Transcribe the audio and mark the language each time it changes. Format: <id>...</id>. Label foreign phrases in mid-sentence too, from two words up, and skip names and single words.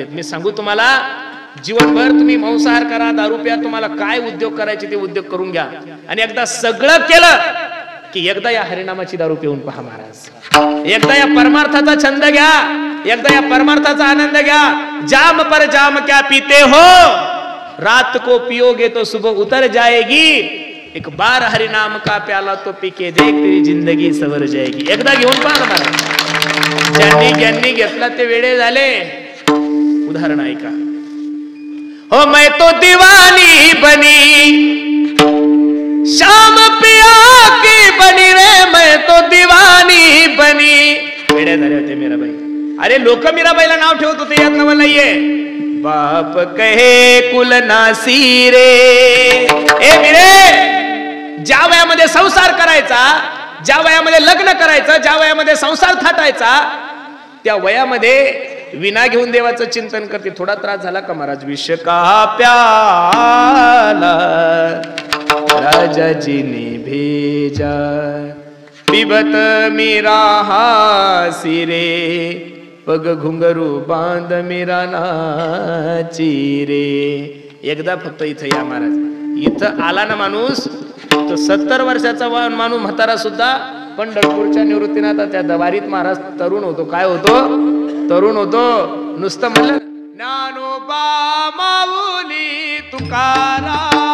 <mr>मी सांगू तुम्हाला, जीवनभर तुम्ही मांसाहार करा, दारू प्या, तुम्हाला काय उद्योग करायचे ते उद्योग करून घ्या. आणि एकदा सगळं केलं की एकदा या हरिनामाची दारू पिऊन पहा महाराज. एकदा या परमार्थाचा छंद घ्या, एकदा या परमार्थाचा आनंद घ्या.</mr> <hi>जाम पर जाम क्या पीते हो, रात को पियोगे तो सुबह उतर जाएगी. एक बार हरिनाम का प्याला तो पी के देख तेरी जिंदगी सवर जाएगी.</hi> <mr>एकदा घेऊन पहा महाराज. ज्यांनी घेतला ते वेडे झाले. उदाहरण ऐका.</mr> <hi>हो मैं तो दीवानी बनी शाम पिया की बनी रे, मैं तो दीवानी बनी.</hi> <mr>वेडे झाले होते मीराबाई. अरे लोक मीराबाईला नाव ठेवत होते, यात नाव नाहीये.</mr> <hi>बाप कहे कुल नासी रे.</hi> <mr>ए मिरे, ज्या वयामध्ये संसार करायचा, ज्या वयामध्ये लग्न करायचं, ज्या वयामध्ये संसार थाटायचा, त्या वयामध्ये विना घेऊन देवाचं चिंतन करते. थोडा त्रास झाला का महाराज,</mr> <hi>विष का प्याला राजाजी ने भेजा, पिबत मीरा हासी रे, पग घुंगरू बांध मीरा नाची रे.</hi> <mr>एकदा फक्त इथं या महाराज. इथं आला ना माणूस, तो 70 वर्षाचा माणूस म्हातारा सुद्धा पंढरपूरच्या निवृत्तीनाथ त्या दवारीत महाराज तरुण होतो. काय होतो, तरुण होतो. नुसतं म्हणलं ज्ञानोबा माऊली तुकाराम,</mr>